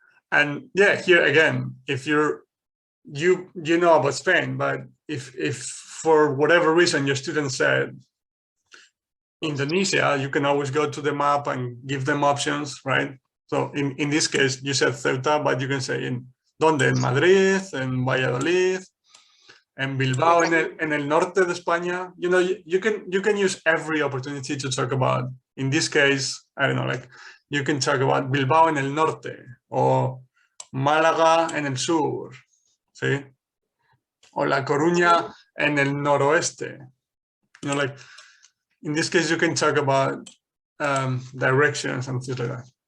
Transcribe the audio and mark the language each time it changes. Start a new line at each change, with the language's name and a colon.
English: And yeah, here again, if you know about Spain, but if for whatever reason your student said Indonesia, you can always go to the map and give them options, right? So in this case, you said Ceuta, but you can say
Spanish: ¿dónde? En Madrid, en Valladolid, en Bilbao, en el norte de España.
English: You know, you can use every opportunity to talk about. In this case, I don't know, like you can talk about Bilbao
Spanish: en el norte o Málaga en el sur, ¿sí? O La Coruña en el noroeste.
English: You know, like in this case, you can talk about directions and things like that.